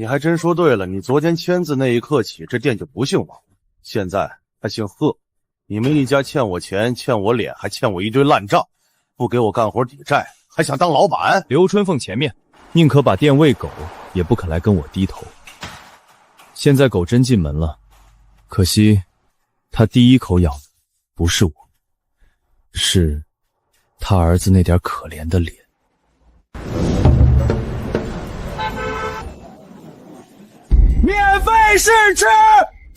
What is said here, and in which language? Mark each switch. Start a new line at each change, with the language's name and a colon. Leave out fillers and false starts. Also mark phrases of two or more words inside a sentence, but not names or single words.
Chinese: 你還真說對了，你昨天簽字那一刻起，這店就不姓王，現在還姓賀。你們一家欠我錢，欠我臉，還欠我一堆爛賬，不給我幹活抵債，還想當老闆？劉春鳳前面，寧可把店餵狗，也不肯來跟我低頭。現在狗真進門了，可惜他第一口咬的不是我，是他兒子那點可憐的臉。免費試吃，